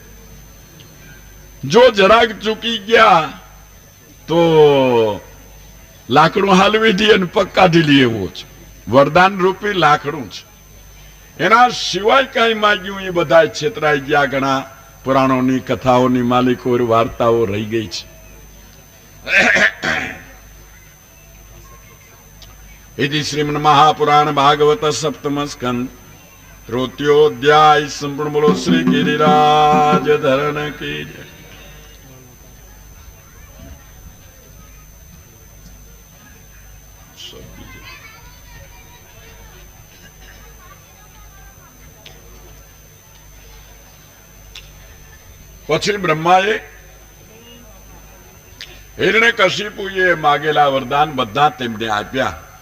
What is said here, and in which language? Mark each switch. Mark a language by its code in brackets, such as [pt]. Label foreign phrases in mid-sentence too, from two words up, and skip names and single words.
[gu] જો જરાક ચૂકી ગયા તો લાકડું હાલવી દે અને પગ કાઢી લે એવો છે. વરદાન રૂપી લાકડું છે. એના સિવાય કઈ માગ્યું એ બધા છેતરાઈ ગયા. ઘણા પુરાણોની કથાઓની માલિકો વાર્તાઓ રહી ગઈ છે. [sa] इति श्रीमन महापुराण भागवत सप्तम स्कंद तृतीयोध्याय संपूर्ण [hi] बोलो श्री गिरिराज धरण की जय. [gu] પછી બ્રહ્માએ હિરણ્યકશિપુએ માગેલા વરદાન બધા તેમને આપ્યા.